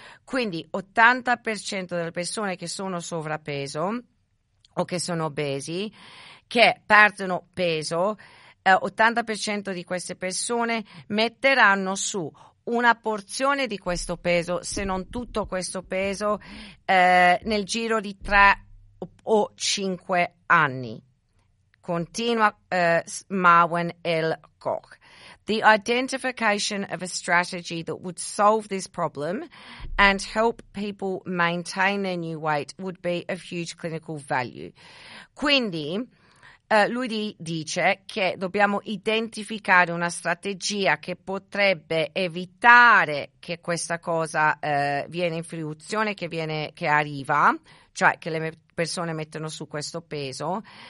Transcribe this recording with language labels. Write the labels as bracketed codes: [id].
[it] Quindi 80% delle persone che sono sovrappeso o che sono obesi, che perdono peso, 80% di queste persone metteranno su una porzione di questo peso, se non tutto questo peso, nel giro di 3 o 5 anni. Continua Marwan El Goch. [en] The identification of a strategy that would solve this problem and help people maintain their new weight would be of huge clinical value. [it] Quindi, lui dice che dobbiamo identificare una strategia che potrebbe evitare che questa cosa viene in fruizione, che arriva, cioè che le persone mettono su questo peso,